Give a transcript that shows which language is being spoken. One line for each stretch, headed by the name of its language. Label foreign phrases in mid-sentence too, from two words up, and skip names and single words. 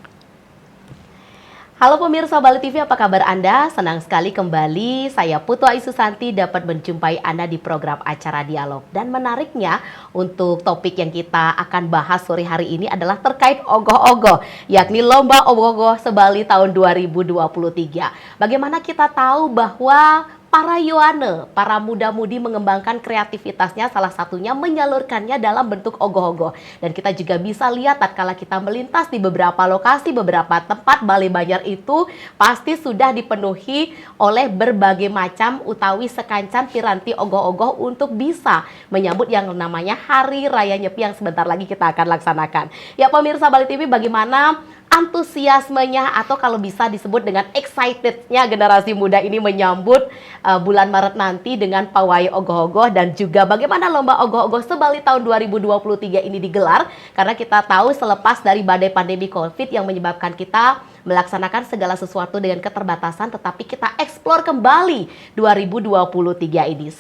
Indonesian: Halo pemirsa Bali TV, apa kabar Anda? Senang sekali kembali saya Putu Ayu Susanti dapat menjumpai Anda di program acara Dialog. Dan menariknya untuk topik yang kita akan bahas sore hari ini adalah terkait ogoh-ogoh, yakni Lomba Ogoh-Ogoh Sebali tahun 2023. Bagaimana kita tahu bahwa para Yowana, para muda-mudi mengembangkan kreativitasnya, salah satunya menyalurkannya dalam bentuk ogoh-ogoh. Dan kita juga bisa lihat tatkala kita melintas di beberapa lokasi, beberapa tempat Bali Banjar itu pasti sudah dipenuhi oleh berbagai macam
Balinese: utawi sekancan
Indonesian: piranti ogoh-ogoh untuk bisa menyambut yang namanya Hari Raya Nyepi yang sebentar lagi kita akan laksanakan. Ya pemirsa Bali TV, bagaimana antusiasmenya atau kalau bisa disebut dengan excitednya generasi muda ini menyambut bulan Maret nanti dengan pawai ogoh-ogoh dan juga bagaimana Lomba Ogoh-Ogoh Sebali tahun 2023 ini digelar, karena kita tahu selepas dari badai pandemi COVID yang menyebabkan kita melaksanakan segala sesuatu dengan keterbatasan, tetapi kita eksplor kembali 2023 ini.